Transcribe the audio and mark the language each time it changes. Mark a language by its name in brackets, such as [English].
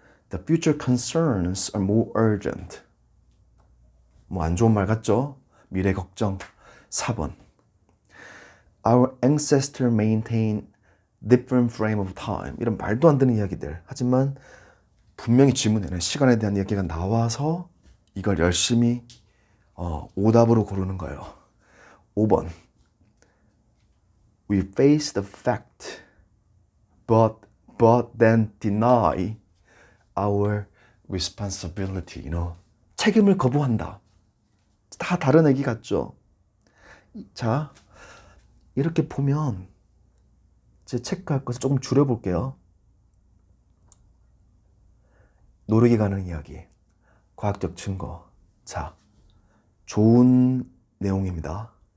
[English] The future concerns are more urgent. [Korean] 뭐 안 좋은 말 같죠? 미래 걱정. 4번. [English] Our ancestors maintain different frame of time. [Korean] 이런 말도 안 되는 이야기들. 하지만 분명히 질문에는 시간에 대한 이야기가 나와서 이걸 열심히 오답으로 고르는 거예요. 5번. [English] We face the fact, but then deny our responsibility. [Korean] 책임을 거부한다. 다 다른 얘기 같죠? 자, 이렇게 보면 제 체크할 것을 조금 줄여볼게요. 노력이 가는 이야기, 과학적 증거. 자, 좋은 내용입니다.